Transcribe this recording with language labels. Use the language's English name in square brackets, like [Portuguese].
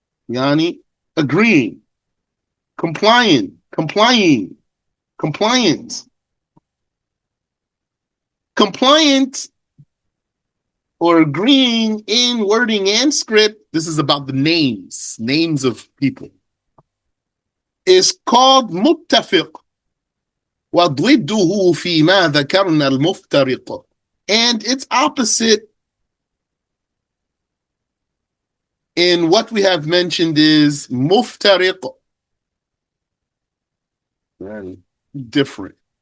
[English] Yani, agreeing, complying, complying, compliant. Compliant or agreeing in wording and script, this is about the names of people, is called muttafiq. [Arabic] وضده فيما ذكرنا المفترق. [English] And its opposite in what we have mentioned is muftariq. Different.